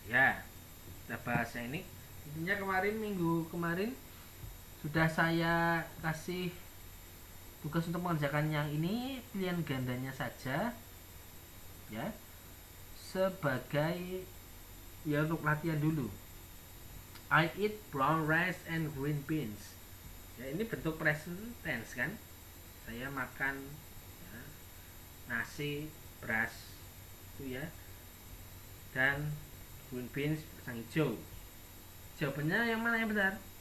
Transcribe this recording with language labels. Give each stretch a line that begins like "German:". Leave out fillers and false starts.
Indonesian: Ya, kita bahas ini. Intinya minggu kemarin sudah saya kasih tugas untuk mengerjakan yang ini, pilihan gandanya saja ya, sebagai ya untuk latihan dulu.
English: I eat brown rice and green beans.
Indonesian: Ya, ini bentuk present tense kan. Saya makan ya, nasi, beras itu ya, dan green beans, kacang hijau. Jawabannya yang mana yang benar?